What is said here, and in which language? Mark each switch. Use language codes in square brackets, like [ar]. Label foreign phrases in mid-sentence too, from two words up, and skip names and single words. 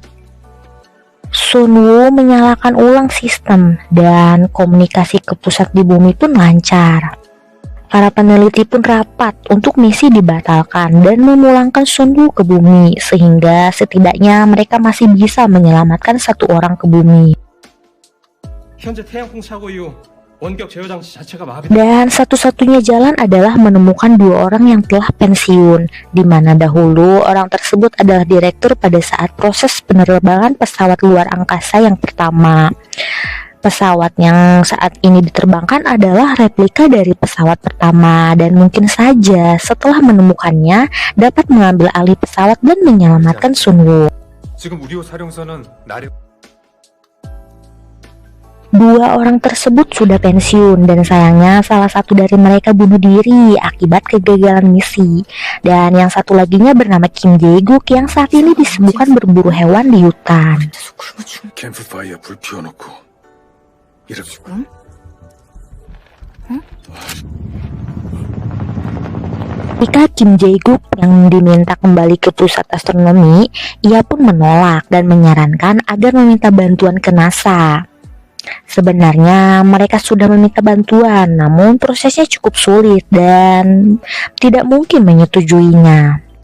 [id] Sunwoo menyalakan ulang sistem dan komunikasi ke pusat di bumi pun lancar. Para peneliti pun rapat untuk misi dibatalkan dan memulangkan Sunwoo ke bumi sehingga setidaknya mereka masih bisa menyelamatkan 1 orang ke bumi. [ko] 현재 태양풍 사고 이후 원격 제어 장치 자체가 마비. [id] Dan satu-satunya jalan adalah menemukan 2 orang yang telah pensiun, di mana dahulu orang tersebut adalah direktur pada saat proses penerbangan pesawat luar angkasa yang pertama. Pesawat yang saat ini diterbangkan adalah replika dari pesawat pertama dan mungkin saja setelah menemukannya dapat mengambil alih pesawat dan menyelamatkan Sunwoo. [ko] 지금 우리 사령선은 나래. [id] Dua orang tersebut sudah pensiun dan sayangnya salah satu dari mereka bunuh diri akibat kegagalan misi. Dan yang satu laginya bernama Kim Jae-guk yang saat ini disibukkan berburu hewan di hutan. [ko] 캠프파이어 불 피워놓고 이렇게 [id] Ketika Kim Jae-guk yang diminta kembali ke pusat astronomi, ia pun menolak dan menyarankan agar meminta bantuan ke NASA. Sebenarnya mereka sudah meminta bantuan, namun prosesnya cukup sulit dan tidak mungkin menyetujuinya.